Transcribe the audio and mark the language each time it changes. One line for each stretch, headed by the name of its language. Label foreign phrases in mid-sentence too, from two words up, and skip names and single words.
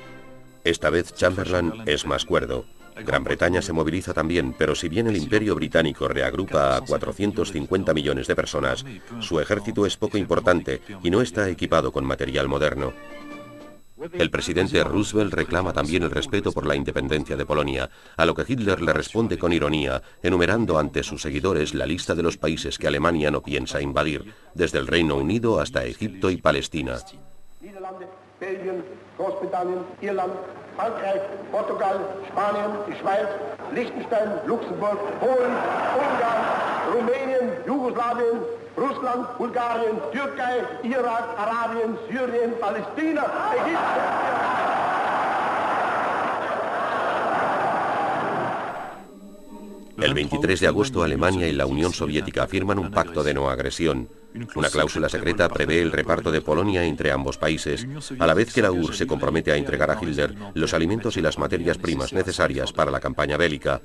Spanish: Esta vez Chamberlain es más cuerdo. Gran Bretaña se moviliza también, pero si bien el Imperio Británico reagrupa a 450 millones de personas, su ejército es poco importante y no está equipado con material moderno. El presidente Roosevelt reclama también el respeto por la independencia de Polonia, a lo que Hitler le responde con ironía, enumerando ante sus seguidores la lista de los países que Alemania no piensa invadir, desde el Reino Unido hasta Egipto y Palestina.
German: Belgien, Großbritannien, Irland, Frankreich, Portugal, Spanien, die Schweiz, Liechtenstein, Luxemburg, Polen, Ungarn, Rumänien, Jugoslawien, Russland, Bulgarien, Türkei, Irak, Arabien, Syrien, Palästina, Ägypten.
Spanish: El 23 de agosto, Alemania y la Unión Soviética firman un pacto de no agresión. Una cláusula secreta prevé el reparto de Polonia entre ambos países, a la vez que la URSS se compromete a entregar a Hitler los alimentos y las materias primas necesarias para la campaña bélica.